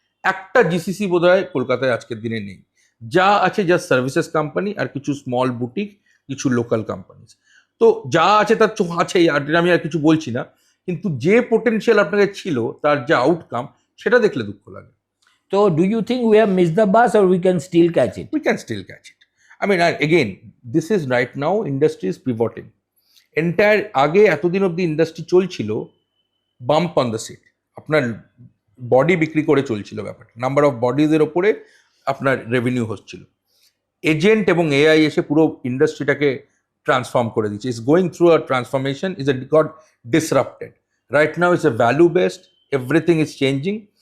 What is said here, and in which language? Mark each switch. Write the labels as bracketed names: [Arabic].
[Bangla] একটা জিসিসি বোধহয় কলকাতায় আজকের দিনে নেই। যা আছে জাস্ট সার্ভিসেস কোম্পানি আর কিছু স্মল বুটিক, কিছু লোকাল কোম্পানিজ। তো যা আছে তার আছেই, আর আমি আর কিছু বলছি না, কিন্তু যে পোটেনশিয়াল আপনাকে ছিল, তার যে আউটকাম, সেটা দেখলে দুঃখ লাগে। [English] তো do you think we have miss the bus or we can still catch it? We can still catch it. I mean, again, this is right now, industry is pivoting. [Bangla] Entire আগে এতদিন অব্দি industry চলছিল bump on the seat, আপনার body বিক্রি করে চলছিল ব্যাপারটা, number of বডিজের ওপরে আপনার রেভিনিউ হচ্ছিল। এজেন্ট এবং এআই এসে পুরো ইন্ডাস্ট্রিটাকে ট্রান্সফর্ম করে দিচ্ছে। [English] Is going through a transformation, is got disrupted. Right now is a value based, everything is changing.